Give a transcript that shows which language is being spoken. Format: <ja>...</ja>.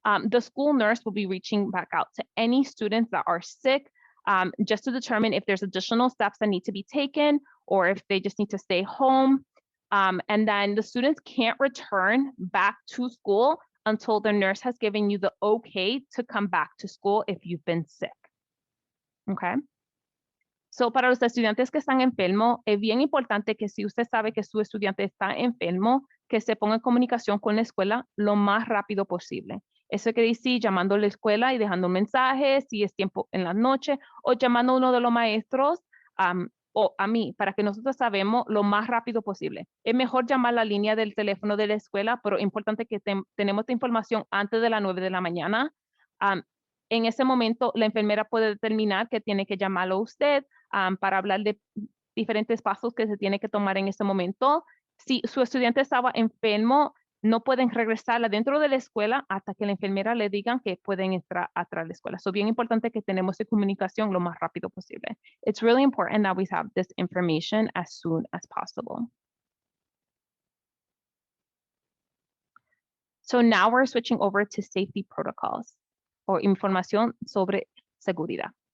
<en>The school nurse will be reaching back out to any students that are sick, just to determine if there's additional steps that need to be taken or if they just need to stay home. And then the students can't return back to school until the nurse has given you the okay to come back to school if you've been sick. Okay?</en> <es>So, para los estudiantes que están enfermos, es bien importante que si usted sabe que su estudiante está enfermo, que se ponga en comunicación con la escuela lo más rápido posible. Eso quiere decir llamando a la escuela y dejando un mensaje, si es tiempo en la noche, o llamando a uno de los maestros o a mí para que nosotros sabemos lo más rápido posible. Es mejor llamar la línea del teléfono de la escuela, pero es importante que tenemos esta información antes de las 9 de la mañana. Um, en ese momento, la enfermera puede determinar que tiene que llamarlo a usted para hablar de diferentes pasos que se tiene que tomar en ese momento. Si su estudiante estaba enfermo, no pueden regresar adentro de la escuela hasta que la enfermera le digan que pueden entrar atrás de la escuela. Es bien importante que tenemos esta comunicación lo más rápido posible.</es> <en>It's really important that we have this information as soon as possible. So now we're switching over to safety protocols</en> <es>o información sobre seguridad.</es>